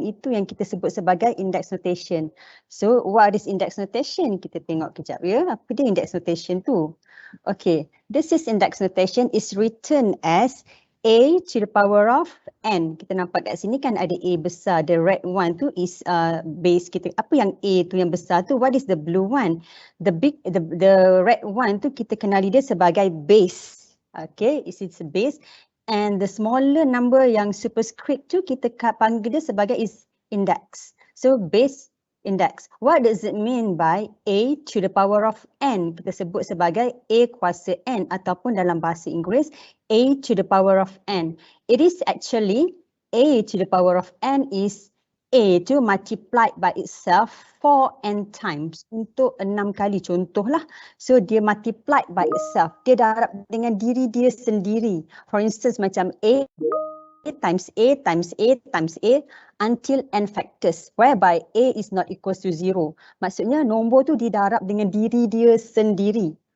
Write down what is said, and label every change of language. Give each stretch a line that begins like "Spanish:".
Malay: Itu yang kita sebut sebagai index notation.
English: So what is index notation?
Malay: Kita tengok kejap ya. Apa dia index notation tu?
English: Okay, this is index notation is written as A to the power of N.
Malay: Kita nampak kat sini kan ada A besar.
English: The red one
Malay: tu is base kita. Apa yang A tu yang besar tu?
English: What is the blue one? The red one
Malay: tu kita kenali dia sebagai base.
English: Okay, it's a base. And the smaller number
Malay: yang superscript tu kita panggil dia sebagai
English: is index. So base index. What does it mean by A to the power of N?
Malay: Kita sebut sebagai A kuasa N ataupun dalam bahasa Inggeris
English: A to the power of N. It is actually A to the power of N is A to multiplied by itself 4n times
Malay: untuk 6 kali contohlah.
English: So dia multiplied by itself.
Malay: Dia darab dengan diri dia sendiri.
English: For instance
Malay: macam
English: A times A times A times A until n factors whereby A is not equals to 0.
Malay: Maksudnya nombor tu didarab dengan diri dia sendiri.